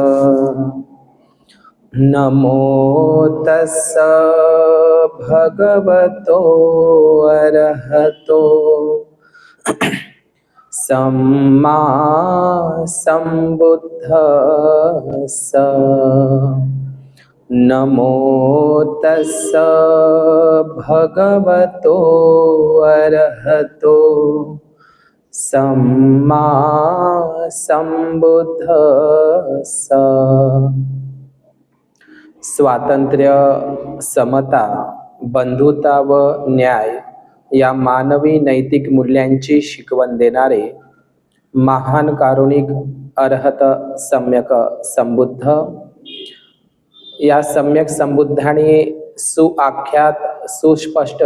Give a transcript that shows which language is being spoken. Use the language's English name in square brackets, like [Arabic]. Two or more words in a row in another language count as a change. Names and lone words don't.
[Pali] नमो तस्स भगवतो अरहतो सम्मा संबुद्धस्स। नमो तस्स भगवतो अरहतो सम्मा संबुद्धस्स। [Marathi] स्वातंत्र्य, समता, बंधुता व न्याय या मानवी नैतिक मूल्यांची शिकवण देणारे महान कारुणिक अरहत सम्यक संबुद्ध, या सम्यक संबुद्धाने सुआख्यात सुस्पष्ट